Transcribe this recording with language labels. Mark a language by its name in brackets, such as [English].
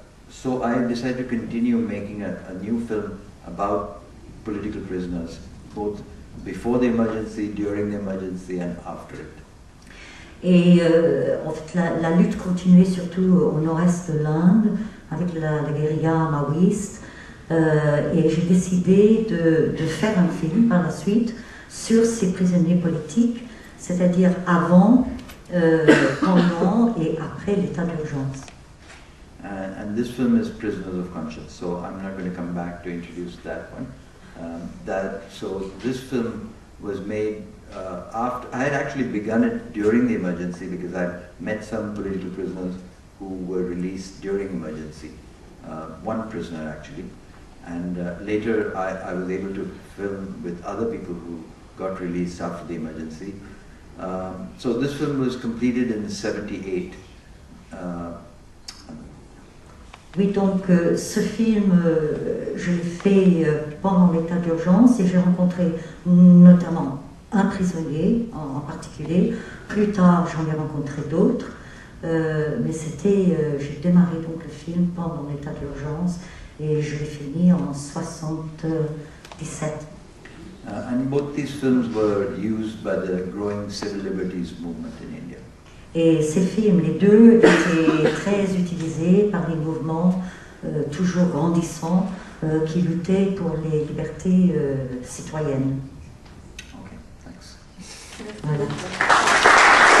[English] So I decided to continue making a new film about political prisoners, both before the emergency, during the emergency and after it. [French] Et en fait, la lutte continuait surtout au nord-est de l'Inde avec la guérilla maoïste. Et j'ai décidé de faire un film par la suite sur ces prisonniers politiques, c'est-à-dire avant, pendant et après l'état d'urgence. [English] And this film is Prisoners of Conscience, so I'm not going to come back to introduce that one. So this film was made after, I had actually begun it during the emergency because I met some political prisoners who were released during emergency, one prisoner actually. And later I was able to film with other people who got released after the emergency. So this film was completed in '78. [French] Oui, donc ce film, je l'ai fait pendant l'état d'urgence et j'ai rencontré notamment un prisonnier en particulier. Plus tard, j'en ai rencontré d'autres, mais j'ai démarré donc le film pendant l'état d'urgence et je l'ai fini en 77. [English] And both these films were used by the growing civil liberties movement in India. [French] Et ces films, les deux, étaient très utilisés par les mouvements toujours grandissants qui luttaient pour les libertés citoyennes. [English] Okay, thanks. [French] Voilà.